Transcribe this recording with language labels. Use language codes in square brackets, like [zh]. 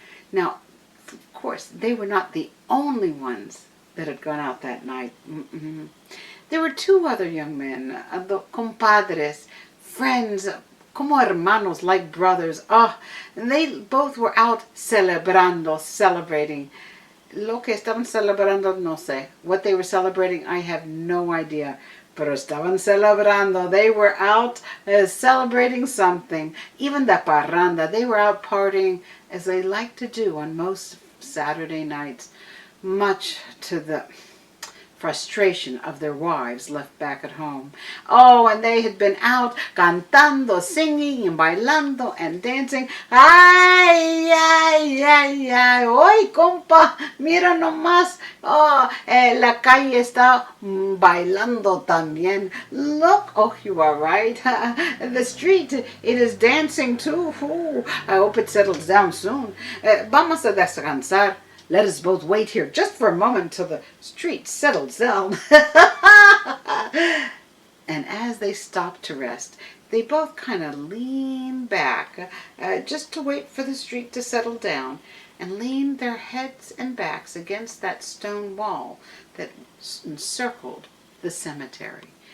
[en] Now, of course, they were not the only ones that had gone out that night. There were two other young men, the compadres, friends, [es] como hermanos, [en] like brothers. And they both were out celebrating. [es] Lo que estaban celebrando, no sé. [en] What they were celebrating, I have no idea. [es] Pero estaban celebrando. [en] They were out celebrating something. Even the parranda, they were out partying as they like to do on most Saturday nights, much to the frustration of their wives left back at home. Oh, and they had been out cantando, singing, and bailando, and dancing. [es] Ay, ay, ay, ay. Oy, compa, mira nomás. Oh, la calle está bailando también. [en] Look, oh, you are right. The street, it is dancing too. Ooh, I hope it settles down soon. [es] Vamos a descansar. [en] Let us both wait here just for a moment till the street settles down. And as they stopped to rest, they both kind of leaned back just to wait for the street to settle down, and leaned their heads and backs against that stone wall that encircled the cemetery.